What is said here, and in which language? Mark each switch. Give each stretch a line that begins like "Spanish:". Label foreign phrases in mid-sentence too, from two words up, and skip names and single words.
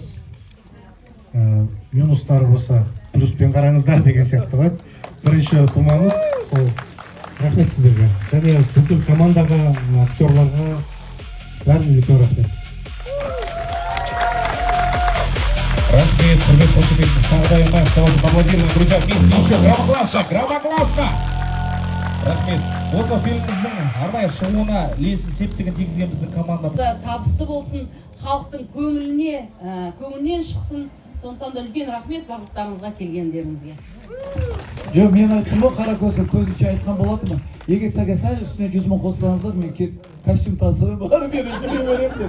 Kazakh: Минустар болса плюспен қараңыздар деген сияқты ғой. Бірінші тумамыз. Сол рахмет сіздерге. Және бүкіл командаға, актерларға бәріне үлкен рахмет. Рахмет, құрмет қошеметіміз тағы да аямайық.
Russian: Давайте поаплодируем, друзья, вместе еще громогласно.
Kazakh: Рахмет. Осы фильміміздің арнайы шығуына үлесін септігін тигізген біздің командамыз. Табысты болсын, халықтың көңілінен шықсын. Сондықтан да үлкен рахмет барлықтарыңызға келгендеріңізге. Жоқ, мен айттым ғой, қара көзді көзінше айтқан болатынмын. Егер сәке сәл үстіне 100 мың қоссаңыздар, мен костюм тасып барып бері жүре беремін деп.